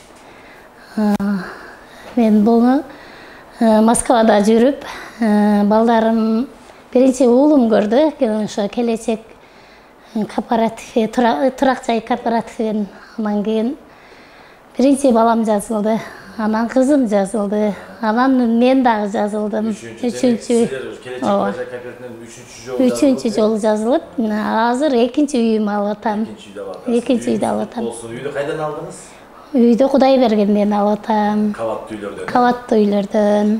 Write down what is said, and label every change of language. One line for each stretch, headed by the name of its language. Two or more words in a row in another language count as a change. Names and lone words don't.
Kazakh: Мен бұны Москвада жүріп, балдарым бірінші ұлым көрді, келешек кооперативе, тұрақ жай кооперативен, анан кейін бірінші балам жазылды, анан қызым жазылды, анан мен дағы жазылдым.
Kyrgyz: Üçüncü жолу жазылып, азыр экинчи үйүм алатам. Экинчи үйдү алатам. Үйдү кайдан алдыңыз? Үйдү Кудай бергенден алатам. Кабаттуу үйлөрдөн. Кабаттуу үйлөрдөн.